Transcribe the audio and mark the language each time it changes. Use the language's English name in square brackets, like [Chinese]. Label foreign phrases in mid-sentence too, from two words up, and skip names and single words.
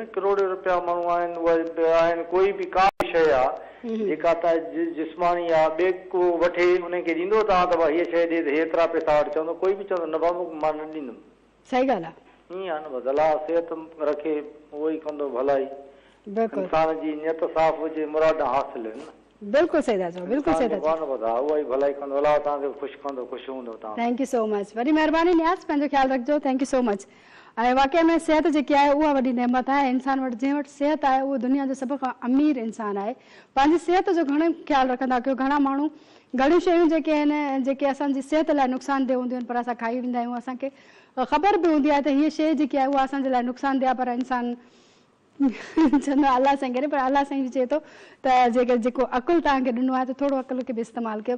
[Sindhi] करोड़े रुपया माण्हू आहिनि, उहे आहिनि, कोई बि का बि शइ आहे जेका तव्हां जिस्मानी आहे, ॿिए को वठे उनखे ॾींदो तव्हां त हीअ शइ ॾे त हेतिरा पैसा वटि चवंदो, कोई बि चवंदो न बाबू मां न ॾींदुमि। सही ॻाल्हि आहे। ईअं आहे न, बसि अलाह सिहत रखे उहो ई कंदो भलाई। इंसान जी नियत साफ़ हुजे, मुराद हासिल आहिनि न। बिल्कुलु सही था चओ, बिल्कुलु सही था चओ। उहा ई भलाई कंदो, अलाह तव्हांखे ख़ुशि कंदो, ख़ुशि हूंदो तव्हां। [English] thank you so much, [Sindhi] वॾी महिरबानी न्याज़, पंहिंजो ख़्यालु रखिजो। [English] thank you so much. [Sindhi] ऐं वाक़ई में सिहत जेकी आहे उहा वॾी नेमत आहे। इंसान वटि जंहिं वटि सिहत आहे उहो दुनिया जो सभ खां अमीर इंसान आहे। पंहिंजी सिहत जो घणो ख़्यालु रखंदा कयो। घणा माण्हू घणियूं शयूं जेके आहिनि जेके असांजी सिहत लाइ नुक़सानदेह हूंदियूं आहिनि पर असां खाई वेंदा आहियूं, असांखे ख़बर बि हूंदी आहे त हीअ शइ जेकी आहे उहा असांजे लाइ नुक़सानदेह पर इंसान चवंदो अलाह साईं करे पर अलाह साईं चए थो त जेको अकुलु तव्हांखे ॾिनो आहे त थोरो अकुल खे बि इस्तेमालु कयो।